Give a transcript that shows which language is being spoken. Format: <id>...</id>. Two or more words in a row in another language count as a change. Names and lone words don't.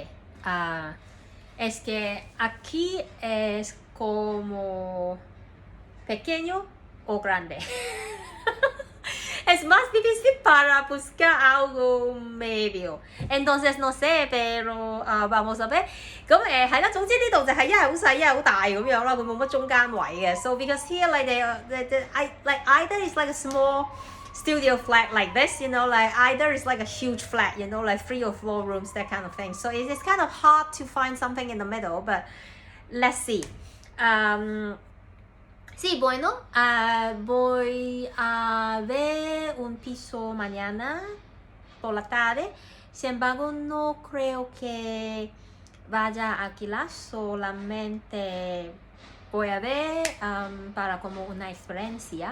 <es>Es que aquí es como pequeño o grande. Es más difícil para buscar algo medio. Entonces no sé, pero vamos a ver.</es> <yue>咁係啦，總之呢度就係一係好細一係好大咁樣啦，佢冇乜中間位嘅。</yue> <en>So because here like like either it's like a small studio flat like this, you know, like either it's like a huge flat, you know, like 3 or 4 rooms, that kind of thing. So it's kind of hard to find something in the middle, but let's see.</en> <es>Sí, bueno, voy a ver un piso mañana por la tarde. Sin embargo, no creo que vaya a alquilar, solamente voy a ver para como una experiencia.</es>